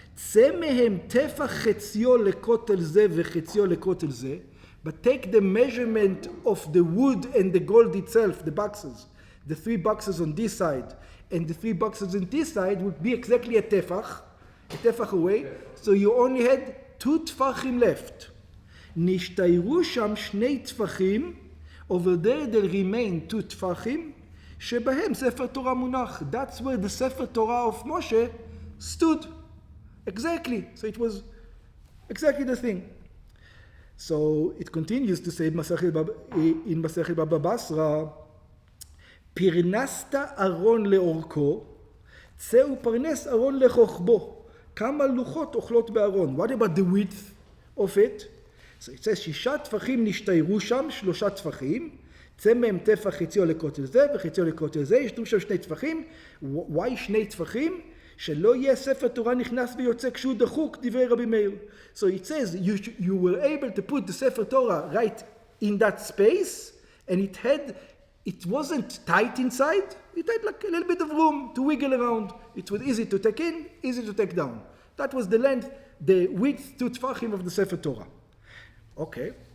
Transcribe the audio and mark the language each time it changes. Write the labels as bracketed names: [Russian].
[Hebrew] צא מהם טפח חציו לכותל זה [English] וחציו לכותל זה, but take the measurement of the wood and the gold itself, the boxes, the 3 boxes on this side, and the 3 boxes on this side would be exactly a tefach away, so you only had 2 tfachim left. [Hebrew] נשתיירו שם 2 טפחים, [English] over there there remain [Hebrew] 2 טפחים, שבהם ספר תורה מונח. [English] That's where the ספר תורה of Moshe stood. Exactly. So it was exactly the thing. So it continues to say in Masechet Baba Basra, [Hebrew] פרנסת ארון לאורכו, צא ופרנס ארון לחוכבו. כמה לוחות אוכלות בארון. [English] What about the width of it? So it says [Hebrew] 6 טפחים נשתיירו שם, 3 טפחים, צא מהם טפח חציו לכותל זה וחציו לכותל זה, ישנו שם 2 טפחים. [English] Why [Hebrew] 2 טפחים? שלא יהיה ספר תורה נכנס ויוצא כשהוא דחוק, דברי רבי מאיר. [English] So it says you were able to put the ספר תורה right in that space, and it wasn't tight inside, it had like a little bit of room to wiggle around. It was easy to take in, easy to take down. That was the length, the width to tfachim of the Sefer Torah. Okay.